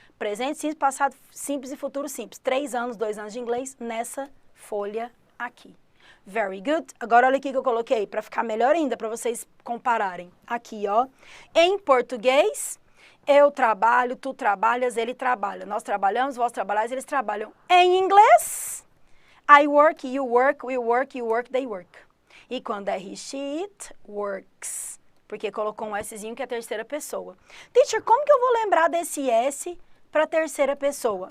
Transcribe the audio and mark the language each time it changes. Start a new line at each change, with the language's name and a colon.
Portuguese: Presente simples, passado simples e futuro simples. 3 anos, 2 anos de inglês nessa folha aqui.
English: Very good.
Portuguese: Agora olha aqui que eu coloquei para ficar melhor ainda, para vocês compararem. Aqui, ó. Em português, eu trabalho, tu trabalhas, ele trabalha. Nós trabalhamos, vós trabalhais, eles trabalham. Em inglês,
English: I work, you work, we work, you work, they work.
Portuguese: E quando é
English: he, she, it works.
Portuguese: Porque colocou um Szinho que é a terceira pessoa. Teacher, como que eu vou lembrar desse S para a terceira pessoa?